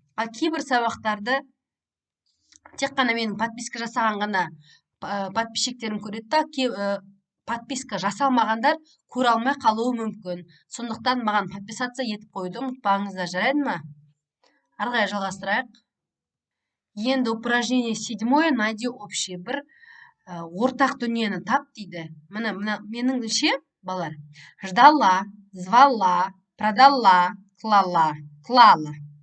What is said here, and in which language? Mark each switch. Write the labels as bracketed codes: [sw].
[kk] Ал кейбір сабақтарды тек қана менің подписка жасаған ғана подписчиктерім көреді да, подписка жасалмағандар көре алмай қалуы мүмкін. Сондықтан маған подписаться етіп қойды, ұмытпаңыздар, жарайды ма? Ары қарай жалғастырайық. [ru] Енді упражнение 7, найди общий. [kk] Бір ортақ дүниені тап дейді. Мына меніңше, балалар, [ru] ждала, звала, продала, клала.